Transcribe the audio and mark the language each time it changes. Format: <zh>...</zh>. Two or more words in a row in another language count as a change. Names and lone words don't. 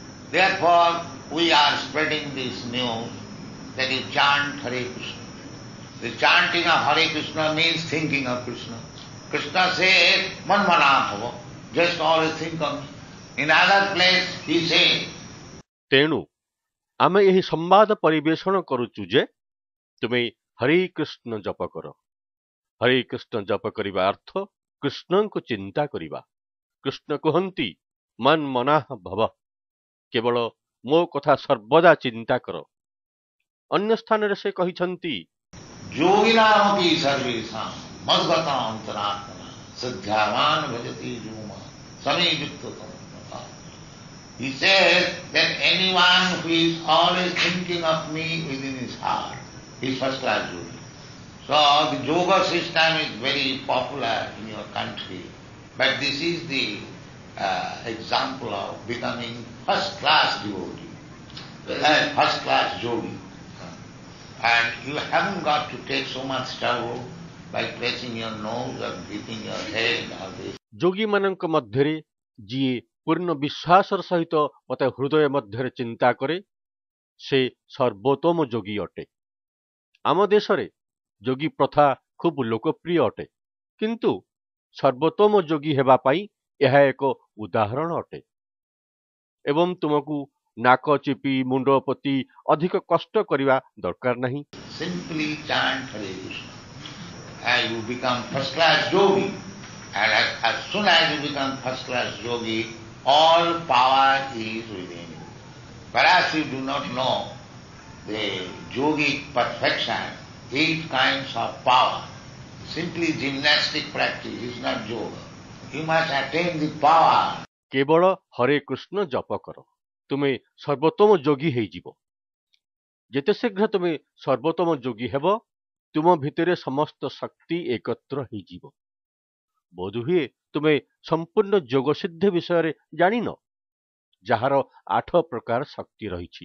<en>Therefore, we are spreading this news that you chant Hare Krishna. The chanting of Hare Krishna means thinking of Krishna. Krishna says,</en> <sa>मन् मना भव,</sa> <en>just always think of me. In other place, he says,</en> <or>ତେଣୁ ଆମେ ଏହି ସମ୍ବାଦ ପରିବେଷଣ କରୁଛୁ ଯେ ତୁମେ ହରେ କୃଷ୍ଣ ଜପ କର। ହରେ କୃଷ୍ଣ ଜପ କରିବା ଅର୍ଥ କୃଷ୍ଣଙ୍କୁ ଚିନ୍ତା କରିବା। କୃଷ୍ଣ କୁହନ୍ତି</or> <sa>मन् मनाः भव,</sa> <or>କେବଳ ମୋ କଥା ସର୍ବଦା ଚିନ୍ତା କର। ଅନ୍ୟ ସ୍ଥାନରେ ସେ କହିଛନ୍ତି</or> <sa>योगिनामपि सर्वेषां मद्गत अन्तरात्मना साध्यवान् भजति युम संयुक्त.</sa> <en>He says that anyone who is always thinking of me within his heart is first class yogi. So the yoga system is very popular in your country, but this is the example of becoming first class devotee, first class yogi. And you haven't got to take so much trouble by pressing your nose or beating your head or this.</en> <or>ଯୋଗୀମାନଙ୍କ ମଧ୍ୟରେ ଯିଏ ପୂର୍ଣ୍ଣ ବିଶ୍ୱାସର ସହିତ ମତେ ହୃଦୟ ମଧ୍ୟରେ ଚିନ୍ତା କରେ ସେ ସର୍ବୋତ୍ତମ ଯୋଗୀ ଅଟେ। ଆମ ଦେଶରେ ଯୋଗୀ ପ୍ରଥା ଖୁବ୍ ଲୋକପ୍ରିୟ ଅଟେ, କିନ୍ତୁ ସର୍ବୋତ୍ତମ ଯୋଗୀ ହେବା ପାଇଁ ଏହା ଏକ ଉଦାହରଣ ଅଟେ। ଏବଂ ତୁମକୁ ନାକ ଚିପି ମୁଣ୍ଡ ପୋତି ଅଧିକ କଷ୍ଟ କରିବା ଦରକାର ନାହିଁ।</or> <en>Simply chant Hare Krishna and you become first class yogi. And as soon as you become first class yogi, all power is within you. Whereas you do not know the yogic perfection, 8 kinds of power. Simply gymnastic practice is not yoga. You must attain the power.</en> <or>କେବଳ ହରେ କୃଷ୍ଣ ଜପ କର, ତୁମେ ସର୍ବୋତ୍ତମ ଯୋଗୀ ହେଇଯିବ। ଯେତେ ଶୀଘ୍ର ତୁମେ ସର୍ବୋତ୍ତମ ଯୋଗୀ ହେବ, ତୁମ ଭିତରେ ସମସ୍ତ ଶକ୍ତି ଏକତ୍ର ହେଇଯିବ। ବୋଧହୁଏ ତୁମେ ସମ୍ପୂର୍ଣ୍ଣ ଯୋଗ ସିଦ୍ଧି ବିଷୟରେ ଜାଣିନ, ଯାହାର 8 ପ୍ରକାର ଶକ୍ତି ରହିଛି।</or>